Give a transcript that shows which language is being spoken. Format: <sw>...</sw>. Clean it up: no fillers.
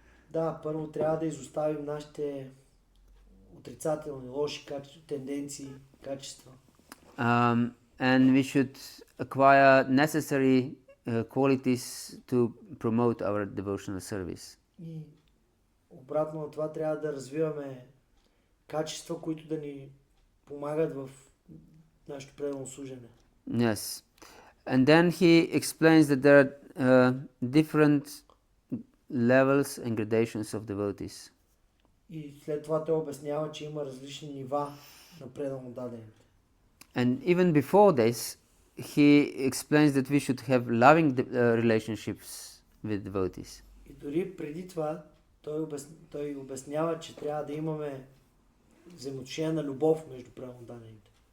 <bg>Да, първо трябва да изоставим нашите отрицателни, лоши тенденции, качества.</bg> <en>And we should acquire necessary qualities to promote our devotional service.</en> <bg>И обратно на това трябва да развиваме качества, които да ни помагат в нашето преданно служене.</bg> <en>Yes. And then he explains that there are different levels and gradations of devotees.</en> <bg>И след това той обяснява, че има различни нива на преданно дадените.</bg> <en>And even before this, he explains that we should have loving relationships with devotees.</en> <bg>И дори преди това той обяснява, че трябва да имаме взаимоотношения на любов между преданно дадените.</bg>